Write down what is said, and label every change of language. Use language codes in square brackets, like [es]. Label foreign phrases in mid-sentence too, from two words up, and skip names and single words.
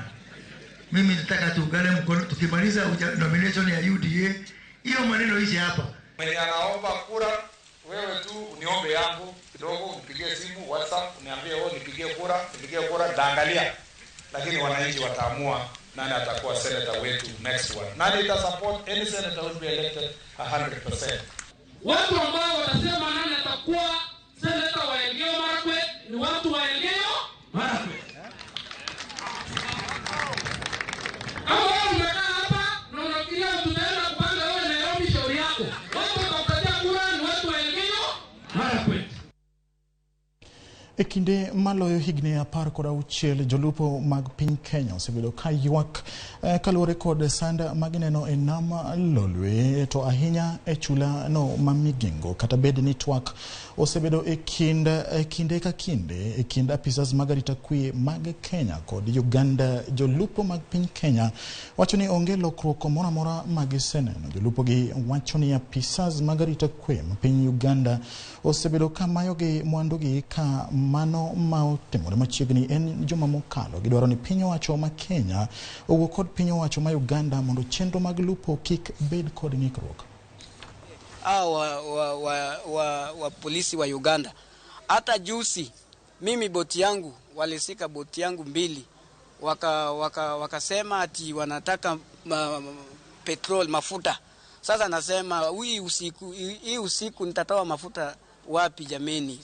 [sw] Mimi nataka tuungane mkono tukimaliza nomination ya UDA, hiyo maneno hizi hapa. Mwenye anaomba kura, wewe tu uniombe yangu kidogo, unipigie simu WhatsApp, uniambie nipigie kura, daangalia. Lakini wananchi wataamua nani atakuwa senator wetu [en] next one. [sw] Nani ita [en] support any senator will be elected 100%. [sw] Watu ambao watasema nani atakuwa senator wa Elgeyo Marakwet ni watu wa Elgeyo Marakwet. Kama wewe umekaa hapa na unafikiria tutaenda kupanga wewe Nairobi, shauri yako. Watu watakupatia kura ni watu wa Elgeyo Marakwet. [luo] Ekinde maloyo higni 16 jolupo mag piny Kenya osebedo ka ywak kaluwore kod sanda magineno e nam lolwe to ahinya e chula no ma Migingo. Kata bed ni twak osebedo e kinde ka kinde e kind apisas mag arita kwe mag Kenya kod Uganda. Jolupo mag piny Kenya wacho ni onge lokruok moro amora magiseneno. Jolupo gi wacho ni apisas mag arita kwe ma piny Uganda osebedo ka mayogi mwandugi ka mano ma otimore machiegni en juma mokalo. Gidwaro ni piny owacho ma Kenya owuok kod piny owacho ma Uganda mondo chenro mag lupo kik bed kod ng'ikruok. [sw] wa polisi wa Uganda hata juzi mimi boti yangu walisika boti yangu 2 wakasema ati wanataka petrol mafuta. Sasa nasema hii usiku nitatoa mafuta wapi jameni?